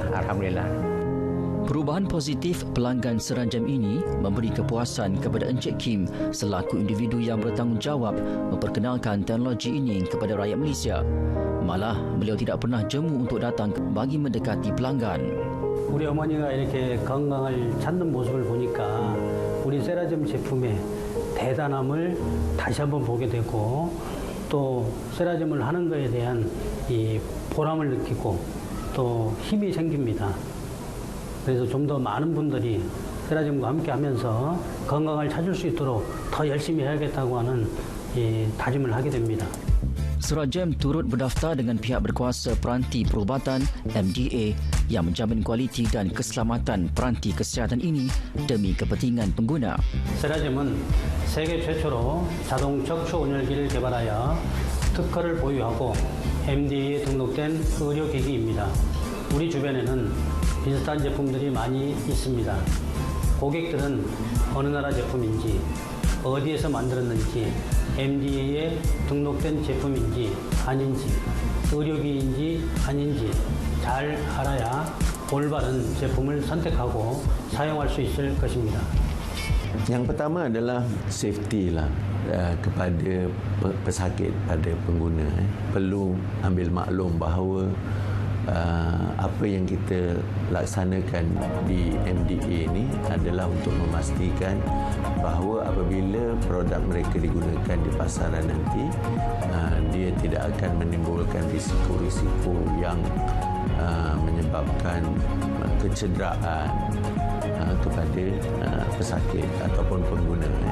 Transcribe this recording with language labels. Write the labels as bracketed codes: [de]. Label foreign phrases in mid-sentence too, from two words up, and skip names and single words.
[ms] Alhamdulillah. Perubahan positif pelanggan seranjam ini memberi kepuasan kepada Encik Kim selaku individu yang bertanggungjawab memperkenalkan teknologi ini kepada rakyat Malaysia. Malah beliau tidak pernah jemu untuk datang bagi mendekati pelanggan. [ko] 우리 어머니가 이렇게 건강을 찾는 모습을 보니까 우리 세라젬 제품의 대단함을 다시 한번 보게 되고 또 세라젬을 하는 것에 대한 이 보람을 느끼고 또 힘이 생깁니다. 그래서 좀 더 많은 분들이 세라젬과 함께 하면서 건강을 찾을 수 있도록 더 열심히 해야겠다고 하는 다짐을 하게 됩니다. [ms] Serajam turut berdaftar dengan pihak berkuasa peranti perubatan MDA yang menjamin kualiti dan keselamatan peranti kesihatan ini demi kepentingan pengguna. [ko] 세라젬은 세계 최초로 자동 척추 온열기를 개발하여 특허를 보유하고 MDA에 등록된 의료기기입니다. 우리 주변에는 비슷한 제품들이 많이 있습니다. 고객들은 어느 나라 제품인지, 어디에서 만들었는지, MDA에 등록된 제품인지 아닌지, 의료기인지 아닌지 잘 알아야 올바른 제품을 선택하고 사용할 수 있을 것입니다. [ms] Yang pertama adalah safety lah kepada pesakit, pada pengguna. Perlu ambil maklum bahawa apa yang kita laksanakan di MDA ini adalah untuk memastikan bahawa apabila produk mereka digunakan di pasaran nanti, dia tidak akan menimbulkan risiko-risiko yang menyebabkan kecederaan kepada pesakit ataupun pengguna.